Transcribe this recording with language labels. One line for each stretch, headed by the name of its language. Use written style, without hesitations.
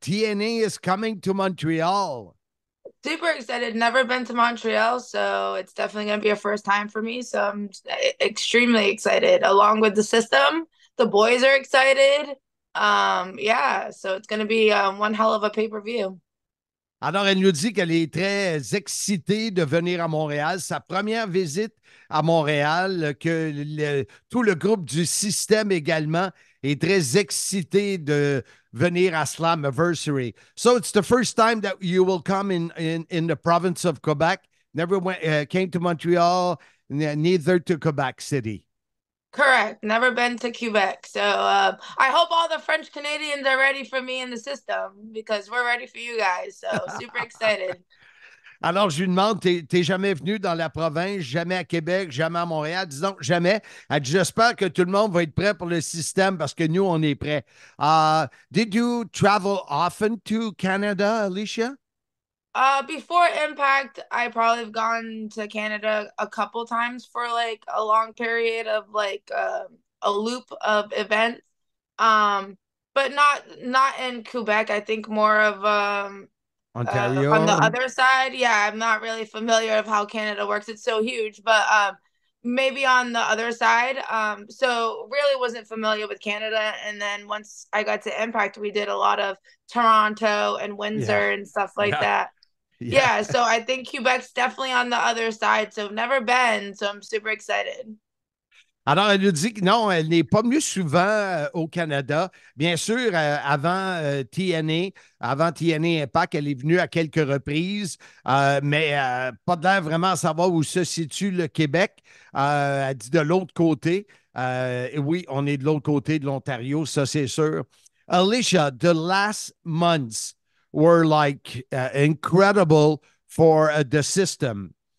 English: TNA is coming to Montreal. Super excited. Never been to Montreal, so it's definitely going to be a first time for me. So I'm extremely excited. Along with the system, the boys are excited. Yeah, so it's going to be one hell of a pay-per-view.
French: Alors, elle nous dit qu'elle est très excitée de venir à Montréal. Sa première visite à Montréal, que tout le groupe du système également est très excité de venir à Slammiversary.
English: So it's the first time that you will come in the province of Quebec. Never came to Montreal, neither to Quebec City. Correct. Never been to Quebec. So I hope all the French Canadians are ready for me in the system because we're ready for you guys. So super excited.
French: Alors, je lui demande, t'es jamais venu dans la province, jamais à Québec, jamais à Montréal? Disons, jamais. Elle dit, j'espère que tout le monde va être prêt pour le système parce que nous, on est prêts.
English: Did you travel often to Canada, Alicia? Before Impact, I probably have gone to Canada a couple times for like a long period of like a loop of events. But not in Quebec. I think more of Ontario. On the other side. Yeah, I'm not really familiar of how Canada works. It's so huge, but maybe on the other side. So really wasn't familiar with Canada. And then once I got to Impact, we did a lot of Toronto and Windsor and stuff like that. Yeah, so I think Quebec's definitely on the other side. So Never been, so I'm super excited.
French: Alors, elle nous dit que non, elle n'est pas venue souvent au Canada. Bien sûr, avant TNA Impact, elle est venue à quelques reprises, mais pas de l'air vraiment à savoir où se situe le Québec. Elle dit de l'autre côté. Et oui, on est de l'autre côté de l'Ontario, ça c'est sûr.
English: Alicia, the last months were like incredible for the system.